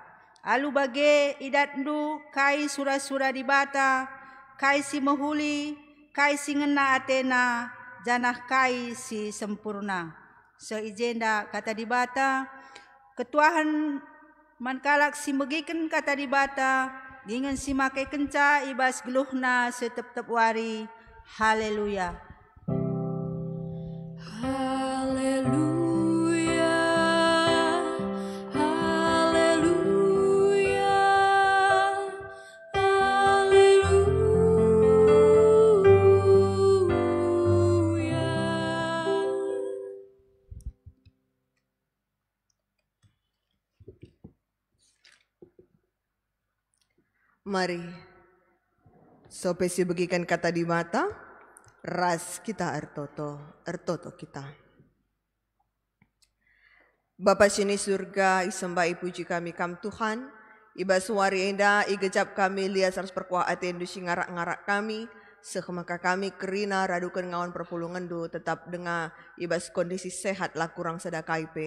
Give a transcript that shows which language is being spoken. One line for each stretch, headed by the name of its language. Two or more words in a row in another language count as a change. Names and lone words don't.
Batak Karo: Alu bage idatndu kai sura-sura di bata, kai si mehuli, kai si ngena atena, janah kai si sempurna. Seijenda kata di bata, ketuahan mankalak si megiken kata di bata, dengan si makai kenca ibas geluhna setep-tep wari. Haleluya. Haleluya. Haleluya. Haleluya. Mari, sopesi bagikan kata di mata, ras kita ertoto kita. Bapa sini surga, isembai puji kami kam Tuhan, iba suari enda, igejap kami lias ras perkuah atendu singarak-ngarak kami, sekemaka kami kerina radukan ngawan perpulungan du, tetap dengan ibas
Indonesian: kondisi sehat
Batak Karo: lah kurang sedakaipe.